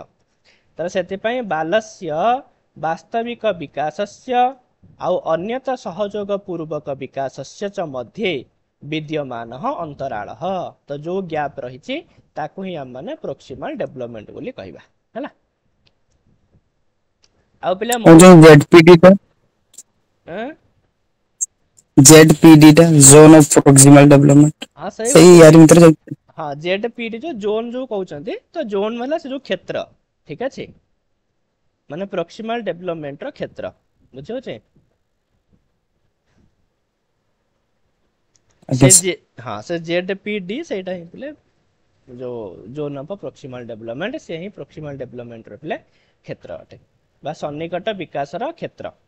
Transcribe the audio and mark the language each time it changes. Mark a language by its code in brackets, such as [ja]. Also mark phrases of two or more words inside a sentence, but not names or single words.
[or] ତ ସେଥିପାଇଁ [sa] ବାଲସ୍ୟ ବାସ୍ତବିକ ବିକାଶସ୍ୟ ଆଉ ଅନ୍ୟତ ସହଯୋଗ ପୂର୍ବକ ବିକାଶସ୍ୟ ଚ ମଧ୍ୟେ ବିଦ୍ୟମାନ ଅନ୍ତରାଳ। [or] ତ ଯୋଉ ଗ୍ୟାପ ରହିଛି ତାକୁ ହିଁ ଆମେ ମାନେ [en] proximal development [or] ବୋଲି କହିବା ହେଲା। ଆଉ ପିଲା [en] जो ZPD ଟା ZPD ଟା zone of proximal development [or] ହଁ ସେଇ ସେଇ ଗୋଟେ यार ଭିତରେ ଯାଉଛି। ହଁ ZPD ଯୋଉ ଜୋନ ଯୋଉ କହୁଛନ୍ତି, ତ ଜୋନ ହେଲା ସେ ଯୋଉ କ୍ଷେତ୍ର, ଠିକ ଅଛି, ମାନେ [en] proximal developmentର [or] କ୍ଷେତ୍ର, ବୁଝିହଉଛି। ଆଜ୍ଞା ହଁ ସେ ZPD ସେଇଟା ହିଁ ପିଲେ ଯୋଉ [en] zone of proximal development, [or] ସେ ହିଁ [en] proximal developmentର [or] ପିଲେ କ୍ଷେତ୍ର ଅଟେ ବା ସନ୍ନିକଟ ବିକାଶର କ୍ଷେତ୍ର।